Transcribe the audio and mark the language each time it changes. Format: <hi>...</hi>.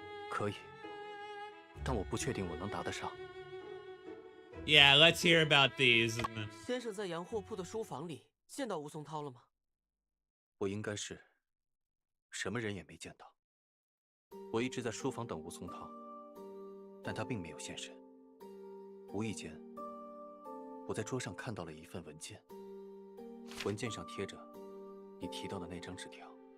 <zh>可以，但我不确定我能答得上。</zh> <en>Yeah, let's hear about these.</en> <zh>先生在洋货铺的书房里见到吴松涛了吗？我应该是什么人也没见到。我一直在书房等吴松涛，但他并没有现身。无意间，我在桌上看到了一份文件，文件上贴着你提到的那张纸条。</zh>